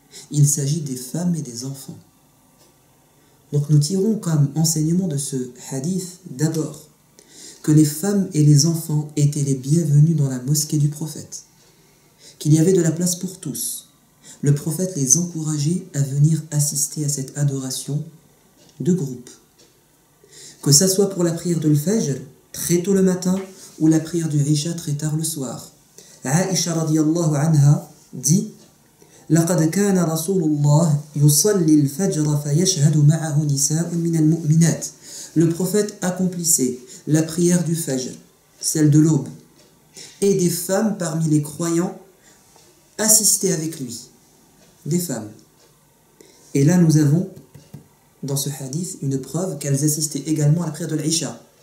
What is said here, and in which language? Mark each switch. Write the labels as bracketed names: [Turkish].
[French] Il s'agit des femmes et des enfants. Donc nous tirons comme enseignement de ce hadith d'abord que les femmes et les enfants étaient les bienvenus dans la mosquée du prophète, qu'il y avait de la place pour tous. Le prophète les encourageait à venir assister à cette adoration de groupe. Que ça soit pour la prière de l'Fajr, très tôt le matin, ou la prière du Isha très tard le soir. Aïcha radiyallahu anha dit [Arabic] لقد كان رسول الله يصلي الفجر فيشهد معه نساء من المؤمنات. [French] Le prophète accomplissait la prière du Fajr, celle de l'aube, et des femmes parmi les croyants assistaient avec lui. Des femmes. Et là nous avons dans ce hadith une preuve qu'elles assistaient également à la prière de l'Isha.